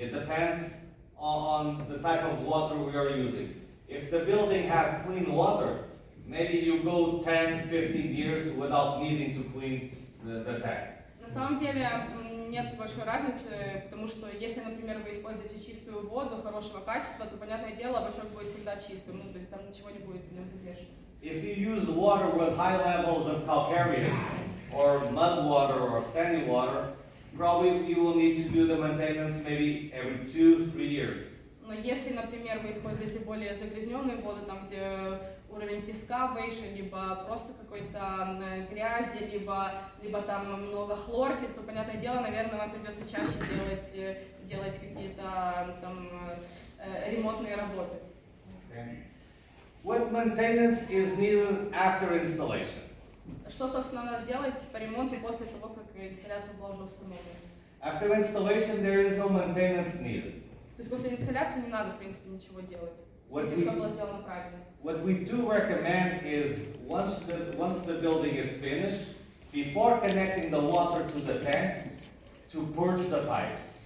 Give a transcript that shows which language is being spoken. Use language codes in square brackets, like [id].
[en] It depends on the type of water we are using. If the building has clean water, maybe you go 10-15 years without needing to clean the tank. [ru] На самом деле нет большой разницы, потому что если, например, вы используете чистую воду хорошего качества, то, понятное дело, бачок будет всегда чистым, то есть там ничего не будет в нем задерживаться. [en] If you use water with high levels of calcareous or mud water or sandy water, probably you will need to do the maintenance maybe every 2-3 years. [ru] Но если, например, вы используете более загрязненную воду, там где уровень песка выше, либо просто какой-то грязи, либо там много хлорки, то, понятное дело, наверное, вам придется чаще делать какие-то там ремонтные работы. [en] Okay. What maintenance is needed after installation? [ru] Что, собственно, надо делать по ремонту после того, как инсталляция была уже установлена? [en] After installation, there is no maintenance needed. [ru] То есть после инсталляции не надо, в принципе, ничего делать, если все было сделано правильно. [en] What we do recommend is once the building is finished, before connecting the water to the tank, to purge the pipes.